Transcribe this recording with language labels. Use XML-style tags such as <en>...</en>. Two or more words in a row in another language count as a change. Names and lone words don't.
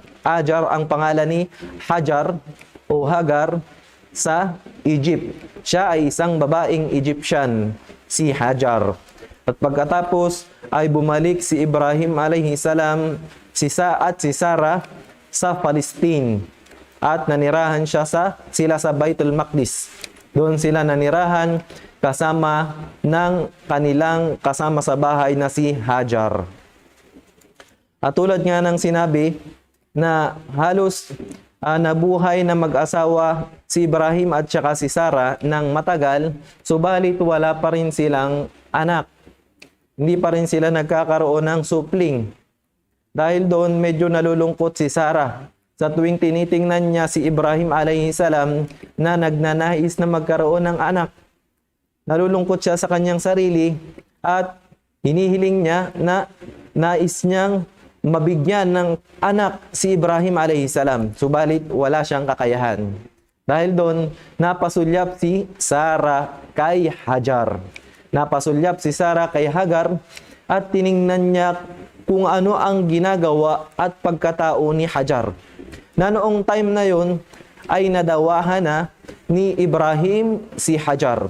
<tl>Ajar ang pangalan ni Hajar o Hagar sa Egypt. Siya ay isang babaeng Egyptian, si Hajar. At pagkatapos ay bumalik si Ibrahim</tl> <ar>عليه السلام,</ar> <tl>si Sarah sa Palestine. At nanirahan sila sa Baitul Maqdis. Doon sila nanirahan kasama ng kanilang kasama sa bahay na si Hajar. At tulad nga ng sinabi na halos nabuhay na mag-asawa si Ibrahim at saka si Sarah ng matagal, subalit wala pa rin silang anak. Hindi pa rin sila nagkakaroon ng supling. Dahil doon medyo nalulungkot si Sarah sa tuwing tinitingnan niya si Ibrahim</tl> <ar>عليه السلام</ar> <tl>na nagnanais na magkaroon ng anak. Nalulungkot siya sa kanyang sarili at hinihiling niya na nais niyang mabigyan ng anak si Ibrahim</tl> <ar>عليه السلام.</ar> <tl>Subalit wala siyang kakayahan. Dahil doon, napasulyap si Sarah kay Hajar. Napasulyap si Sarah kay Hagar at tiningnan niya kung ano ang ginagawa at pagkatao ni Hajar. Na noong time na yon ay nadawahan na ni Ibrahim si Hajar.</tl>